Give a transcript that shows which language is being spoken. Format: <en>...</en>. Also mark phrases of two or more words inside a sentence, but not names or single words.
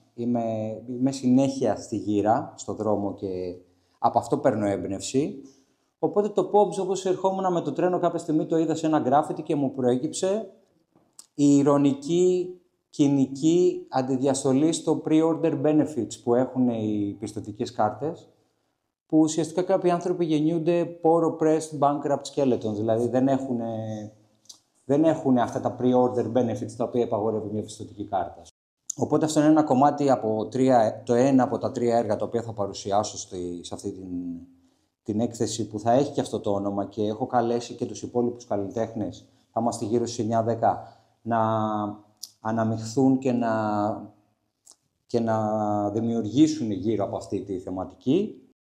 <el>Είμαι συνέχεια στη γύρα, στο δρόμο, και από αυτό παίρνω έμπνευση. Οπότε το POBS, όπως ερχόμουν με το τρένο κάποια στιγμή, το είδα σε ένα γκράφιτι και μου προέκυψε η ηρωνική κοινική αντιδιαστολή στο</el> <en>pre-order benefits</en> <el>που έχουν οι πιστωτικές κάρτες, που ουσιαστικά κάποιοι άνθρωποι γεννιούνται</el> <en>poor oppressed bankrupt skeletons,</en> <el>δηλαδή δεν έχουν αυτά τα</el> <en>pre-order benefits</en> <el>τα οποία επαγορεύει μια πιστωτική κάρτα. Οπότε αυτό είναι ένα κομμάτι το ένα από τα 3 έργα τα οποία θα παρουσιάσω σε αυτή την έκθεση, που θα έχει και αυτό το όνομα, και έχω καλέσει και τους υπόλοιπους καλλιτέχνες, θα είμαστε γύρω στις 9-10, να αναμειχθούν και να δημιουργήσουν γύρω από αυτή τη θεματική.</el>